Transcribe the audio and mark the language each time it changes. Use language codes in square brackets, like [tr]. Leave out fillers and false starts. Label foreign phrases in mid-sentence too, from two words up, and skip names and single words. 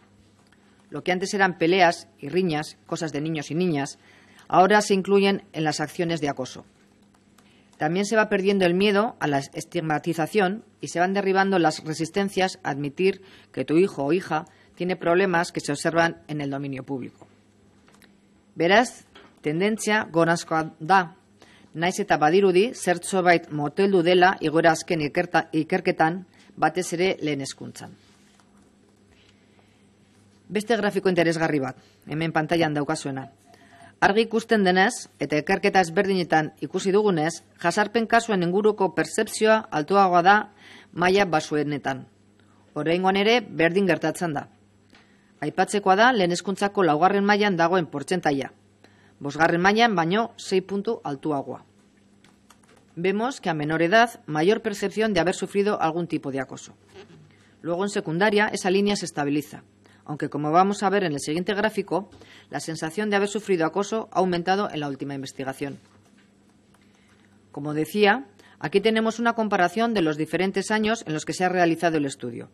[es] Lo que antes eran peleas y riñas, cosas de niños y niñas, ahora se incluyen en las acciones de acoso. También se va perdiendo el miedo a la estigmatización y se van derribando las resistencias a admitir que tu hijo o hija tiene problemas que se observan en el dominio público. [eu] Beraz, tendentzia gorazkoa da, naiz eta badirudi zertxobait moteldu dela igoera azken ikerketan batez ere lehen hezkuntzan. Beste grafiko interesgarri bat, hemen pantailan daukazuena. Argi ikusten denez, eta ikerketa ezberdinetan ikusi dugunez, jasarpen kasuen inguruko pertzepzioa altuagoa da maila baxuenetan. Oraingoan ere berdin gertatzen da. Aipatzekoa da lehen hezkuntzako 4. mailan dagoen portzentaia. 5. mailan baino 6 puntu altuagoa. [es] Vemos que a menor edad, mayor percepción de haber sufrido algún tipo de acoso. Luego en secundaria esa línea se estabiliza, aunque como vamos a ver en el siguiente gráfico, la sensación de haber sufrido acoso ha aumentado en la última investigación. Como decía, aquí tenemos una comparación de los diferentes años en los que se ha realizado el estudio.